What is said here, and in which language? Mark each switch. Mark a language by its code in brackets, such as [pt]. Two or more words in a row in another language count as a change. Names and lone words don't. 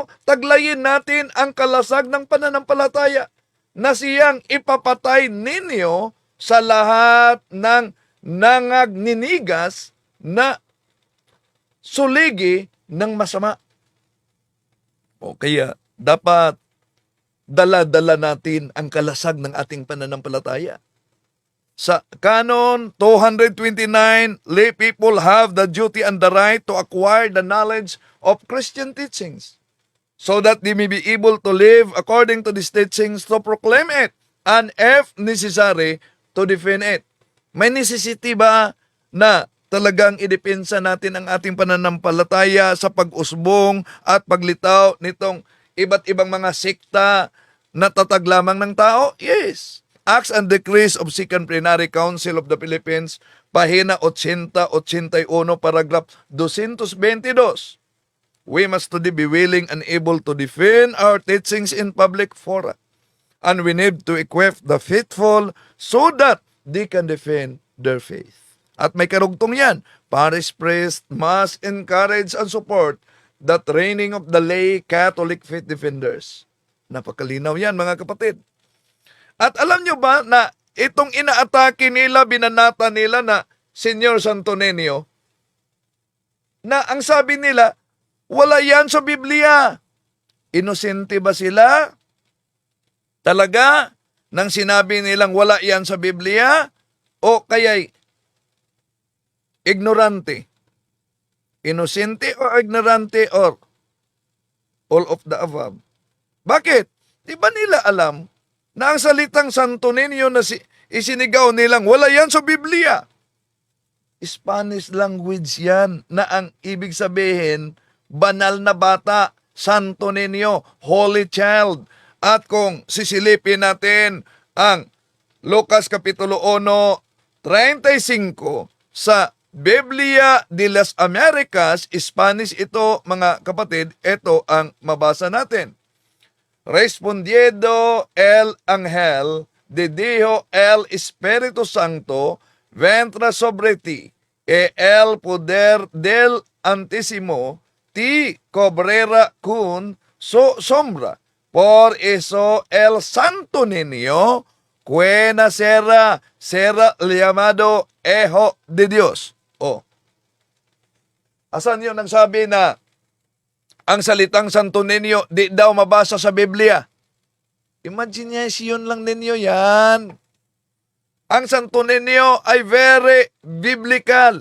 [tl] Taglayin natin ang kalasag ng pananampalataya na siyang ipapatay ninyo sa lahat ng nangagninigas na suligi ng masama. O kaya dapat dala-dala natin ang kalasag ng ating pananampalataya. [en] Sa Canon 229, lay people have the duty and the right to acquire the knowledge of Christian teachings so that they may be able to live according to these teachings, to proclaim it, and if necessary, to defend it. [tl] May necessity ba na talagang idepensa natin ang ating pananampalataya sa pag-usbong at paglitaw nitong iba't ibang mga sekta na tatag lamang ng tao? [en] Yes. Acts and Decrees of Second Plenary Council of the Philippines, pahina 80-81, paragraph 222. We must today be willing and able to defend our teachings in public fora. And we need to equip the faithful so that they can defend their faith. [tl] At may karugtong yan, [en] parish priest must encourage and support the training of the lay Catholic faith defenders. [tl] Napakalinaw yan mga kapatid. At alam nyo ba na itong inaatake nila, binanata nila na Senyor Santo Niño, na ang sabi nila, wala yan sa Biblia. Inosente ba sila? Talaga? nang sinabi nilang wala yan sa Biblia o kaya'y ignorante? Inosente o ignorante [en] or all of the above? [tl] Bakit? Di ba nila alam na ang salitang Santo Niño na isinigaw nilang wala yan sa Biblia? [en] Spanish language [tl] yan na ang ibig sabihin, banal na bata, Santo Niño, [en] Holy Child. [tl] At kung sisilipin natin ang Lucas Kapitulo 1:35 sa Biblia de las Americas, Spanish ito mga kapatid, ito ang mabasa natin. [es] Respondiendo el ángel de Dios el Espíritu Santo vendrá sobre ti, e el poder del Antísimo ti cobrera con su sombra. Por eso el Santo Niño que nacerá será llamado Hijo de Dios. Oh. [tl] Asan yun nagsabi na ang salitang Santo Niño di daw mabasa sa Biblia? Imagination lang ninyo yan. Ang Santo Niño ay [en] very biblical.